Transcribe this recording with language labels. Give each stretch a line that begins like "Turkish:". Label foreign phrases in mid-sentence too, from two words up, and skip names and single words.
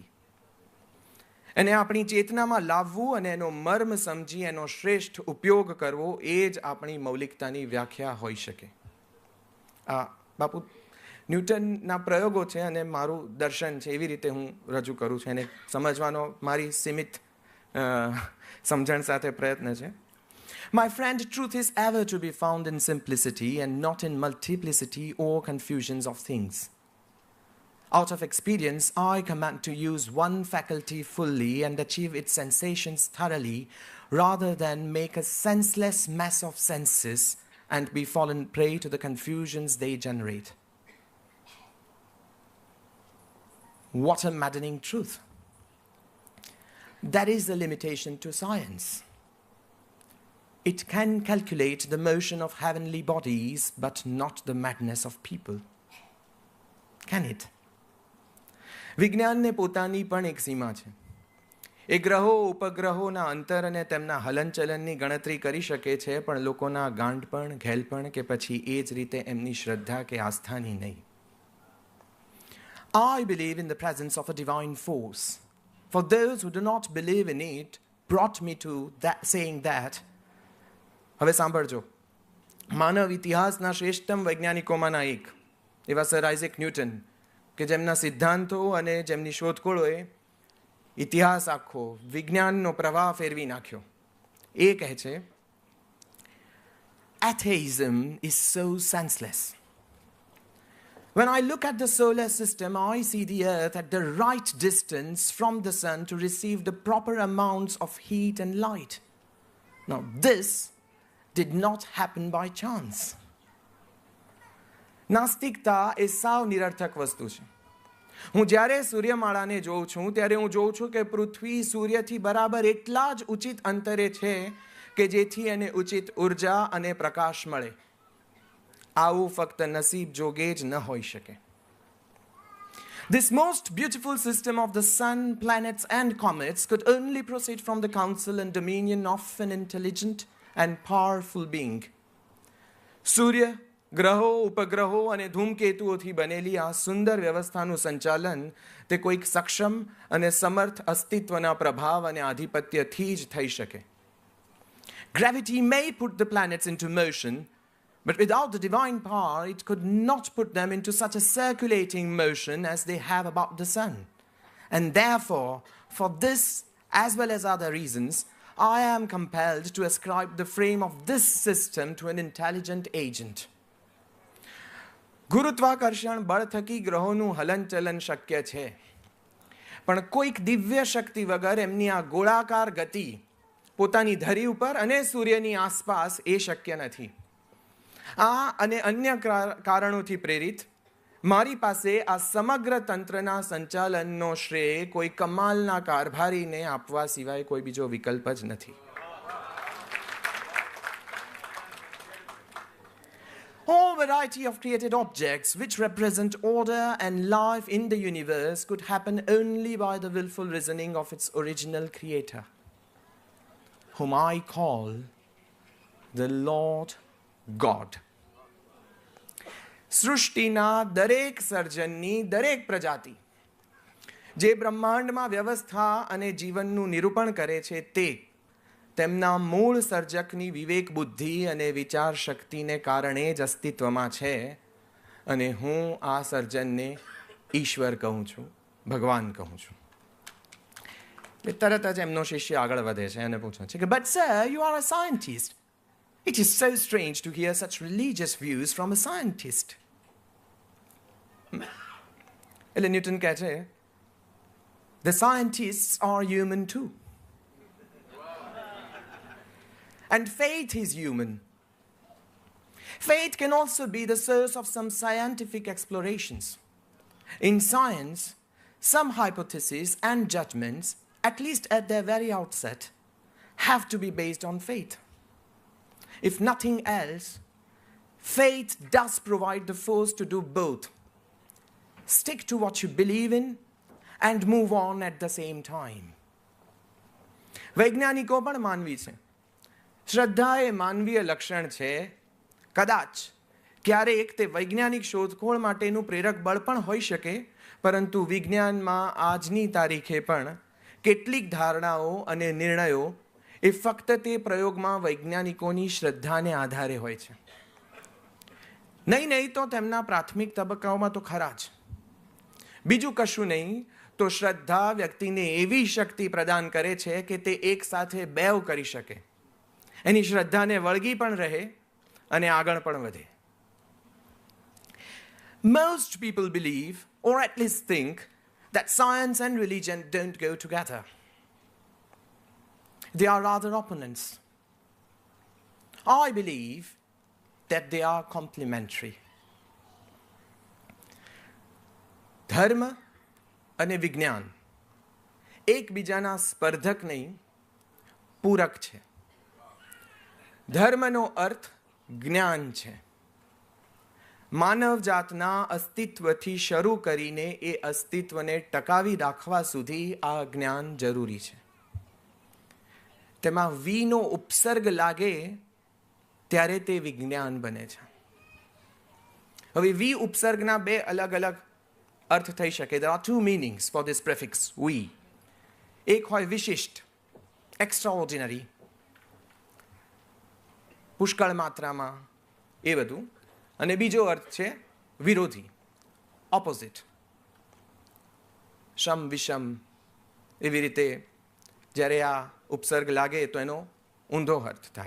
Gujarati: એને આપણી ચેતનામાં લાવવું અને એનો મર્મ સમજી એનો શ્રેષ્ઠ ઉપયોગ કરવો, એ જ આપણી મૌલિકતાની વ્યાખ્યા હોઈ શકે. બાપુ ન્યૂટનના પ્રયોગો છે અને મારું દર્શન છે, એવી રીતે હું રજૂ કરું છું. એને સમજવાનો મારી સીમિત સમજણ સાથે પ્રયત્ન છે.
English: My friend, truth is ever to be found in simplicity and not in multiplicity or confusions of things. Out of experience, I command to use one faculty fully and achieve its sensations thoroughly, rather than make a senseless mess of senses and be fallen prey to the confusions they generate. What a maddening truth. That is the limitation to science. It can calculate the motion of heavenly bodies, but not the madness of people. Can it?
Gujarati: વિજ્ઞાનને પોતાની પણ એક સીમા છે. એ ગ્રહો ઉપગ્રહોના અંતર અને તેમના હલનચલનની ગણતરી કરી શકે છે, પણ લોકોના ગાંડપણ, ઘેલપણ કે પછી એ જ રીતે એમની શ્રદ્ધા કે આસ્થાની નહીં.
English: I believe in the presence of a divine force. For those who do not believe in it brought me to that, saying that.
Gujarati: હવે સાંભળજો, માનવ ઇતિહાસના શ્રેષ્ઠતમ વૈજ્ઞાનિકોમાંના એક એવા સર આઇઝેક ન્યૂટન, કે જેમના સિદ્ધાંતો અને જેમની શોધખોળોએ ઇતિહાસ આખો, વિજ્ઞાનનો પ્રવાહ ફેરવી નાખ્યો. એ કહે છે,
English: atheism is so senseless. When I look at the solar system, I see the earth at the right distance from the sun to receive the proper amounts of heat and light. Now did not happen by chance.
Gujarati: નાસ્તિકતા એ સાવ નિરર્થક વસ્તુ છે. હું જ્યારે સૂર્યમાળાને જોઉં છું ત્યારે હું જોઉં છું કે પૃથ્વી સૂર્યથી બરાબર એટલા જ ઉચિત અંતરે છે કે જેથી એને ઉચિત ઉર્જા અને પ્રકાશ મળે. આવું ફક્ત નસીબ જોગે જ ન હોઈ શકે.
English: This most beautiful system of the sun, planets and comets could only proceed from the counsel and dominion of an intelligent and powerful being.
Gujarati: સૂર્ય, ગ્રહો, ઉપગ્રહો અને ધૂમકેતુઓથી બનેલી આ સુંદર વ્યવસ્થાનું સંચાલન તે કોઈક સક્ષમ અને સમર્થ અસ્તિત્વના પ્રભાવ અને આધિપત્યથી જ થઈ શકે.
English: Gravity may put the planets into motion, but without the divine power, it could not put them into such a circulating motion as they have about the sun. And therefore, for this as well as other reasons, I am compelled to ascribe the frame of this system to an intelligent agent.
Gujarati: ગુરુત્વાકર્ષણ બળ થકી ગ્રહોનું હલનચલન શક્ય છે, પણ કોઈક દિવ્ય શક્તિ વગર એમની આ ગોળાકાર ગતિ પોતાની ધરી ઉપર અને સૂર્યની આસપાસ એ શક્ય નથી. આ અને અન્ય કારણોથી પ્રેરિત મારી પાસે આ સમગ્ર તંત્રના સંચાલનનો શ્રેય કોઈ કમાલના કારભારીને આપવા સિવાય કોઈ બીજો વિકલ્પ જ નથી.
English: All variety of created objects which represent order and life in the universe could happen only by the willful reasoning of its original creator, whom I call the Lord God.
Gujarati: સૃષ્ટિના દરેક સર્જનની દરેક પ્રજાતિ જે બ્રહ્માંડમાં વ્યવસ્થા અને જીવનનું નિરૂપણ કરે છે તે તેમના મૂળ સર્જકની વિવેક બુદ્ધિ અને વિચાર શક્તિને કારણે જ અસ્તિત્વમાં છે અને હું આ સર્જનને ઈશ્વર કહું છું, ભગવાન કહું છું. તરત જ એમનો શિષ્ય આગળ વધે છે અને પૂછે છે કે
English: but sir, you are a scientist. It is so strange to hear such religious views from a scientist.
Gujarati: એટલે ન્યૂટન કહે છે
English: the scientists are human too. And faith is human. Faith can also be the source of some scientific explorations. In science, some hypotheses and judgments, at least at their very outset, have to be based on faith. If nothing else, faith does provide the force to do both. Stick to what you believe in and move on at the same time.
Gujarati: વૈજ્ઞાનિકો પણ માનવી છે. શ્રદ્ધા એ માનવીય લક્ષણ છે. કદાચ ક્યારેક તે વૈજ્ઞાનિક શોધખોળ માટેનું પ્રેરક બળ પણ હોઈ શકે, પરંતુ વિજ્ઞાનમાં આજની તારીખે પણ કેટલીક ધારણાઓ અને નિર્ણયો એ ફક્ત તે પ્રયોગમાં વૈજ્ઞાનિકોની શ્રદ્ધાને આધારે હોય છે. નહીં તો તેમના પ્રાથમિક તબક્કાઓમાં તો ખરા જ. બીજું કશું નહીં તો શ્રદ્ધા વ્યક્તિને એવી શક્તિ પ્રદાન કરે છે કે તે એક સાથે બેવ કરી શકે. એની શ્રદ્ધાને વળગી પણ રહે અને આગળ પણ વધે.
English: Most people believe, or at least think, that science and religion don't go together. They are rather opponents. I believe that they are complementary.
Gujarati: ધર્મ અને વિજ્ઞાન એકબીજાના સ્પર્ધક નહીં, પૂરક છે. ધર્મનો અર્થ જ્ઞાન છે. માનવ જાતના અસ્તિત્વથી શરૂ કરીને એ અસ્તિત્વને ટકાવી રાખવા સુધી આ જ્ઞાન જરૂરી છે. તેમાં વીનો ઉપસર્ગ લાગે ત્યારે તે વિજ્ઞાન બને છે. હવે વી ઉપસર્ગના બે અલગ અલગ અર્થ થઈ શકે.
English: There are two meanings for this prefix we.
Gujarati: એક હોય વિશિષ્ટ, extraordinary, પુષ્કળ માત્રામાં એ બધું, અને બીજો અર્થ છે વિરોધી, ઓપોઝિટ, શમ વિષમ. એવી રીતે જ્યારે આ ઉપસર્ગ લાગે તો એનો ઊંધો અર્થ થાય.